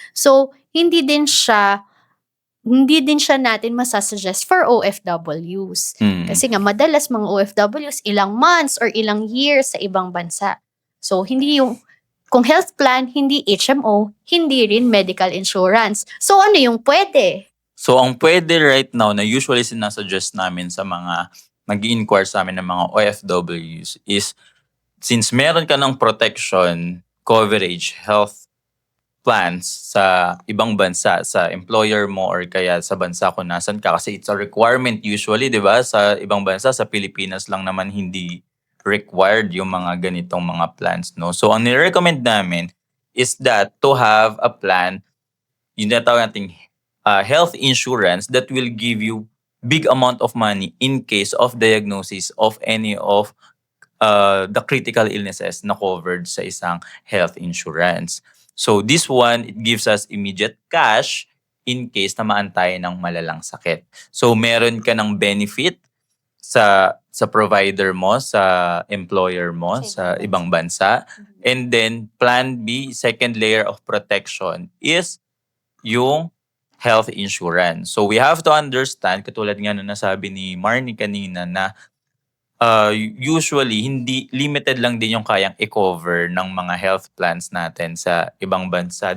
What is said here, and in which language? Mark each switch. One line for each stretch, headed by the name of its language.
Filipino: So, hindi din siya natin masasuggest for OFWs. Kasi nga madalas mga OFWs ilang months or ilang years sa ibang bansa. So, kung health plan, hindi HMO, hindi rin medical insurance. So, ano yung pwede? So, ang pwede
English: right now
Filipino: na usually sinasuggest namin sa mga nag-i-inquire sa amin ng mga OFWs is, since meron ka ng protection, coverage, health plans sa ibang bansa, sa employer mo or kaya sa bansa kung nasan ka, kasi
English: it's a requirement usually,
Filipino: di ba? Sa ibang bansa, sa Pilipinas lang naman hindi required yung mga ganitong mga plans, no?
English: So,
Filipino: ang nire-recommend namin
English: is that to have a plan,
Filipino: yung natawag nating
English: health insurance that will give you big amount of money in case of diagnosis of any of the critical illnesses
Filipino: na covered sa isang
English: health insurance. So this one, it gives us immediate cash in case
Filipino: tamaan tayo ng malalang sakit. So meron ka ng benefit sa provider mo, sa employer mo, sa ibang bansa.
English: And then plan B, second layer of protection is yung health insurance.
Filipino: So we have to understand, katulad nga na nasabi ni Marnie kanina, na usually hindi limited lang din yung kayang i-cover ng mga health plans natin sa ibang bansa.